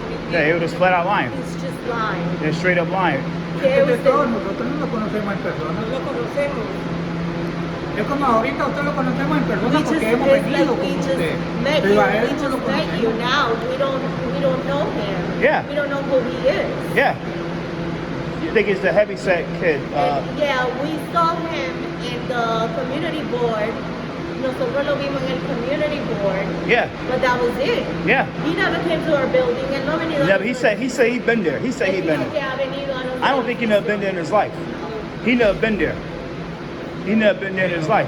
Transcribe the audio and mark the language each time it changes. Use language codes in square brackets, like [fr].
[en] Yeah, he was just flat out lying. He's just lying. They're straight up lying. [es] Nosotros no lo conocemos en persona. No lo conocemos. Es como ahorita usted lo conocemos en persona porque hemos venido con usted. Pero a él no lo conocemos. [en] Now we don't know him. Yeah. We don't know who he is. Yeah. You think it's the heavyset kid? Yeah, we saw him in the community board. [es] Nosotros lo vimos en el community board. [en] Yeah. But that was it. Yeah. He never came to our building and [es] no venido. [en] Yeah, but he said he'd been there. He said he'd been there. I don't think he never been there in his life. He never been there. He never been there in his life.